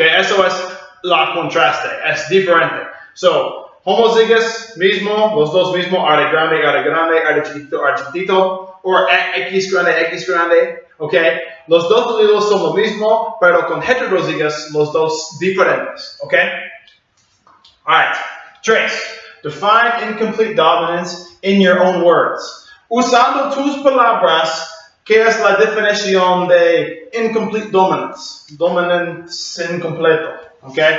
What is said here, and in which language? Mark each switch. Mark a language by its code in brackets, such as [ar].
[es] Eso es la contraste, es diferente. So, homozygous mismo, los dos mismo, R grande, R chiquitito, o X grande, ¿ok? Los dos alleles son lo mismo, pero con heterozygous los dos diferentes, ¿ok? [en] Alright, 3. Define incomplete dominance in your own words. [es] Usando tus palabras, ¿qué es la definición de incomplete dominance? Dominance incompleto, ¿ok?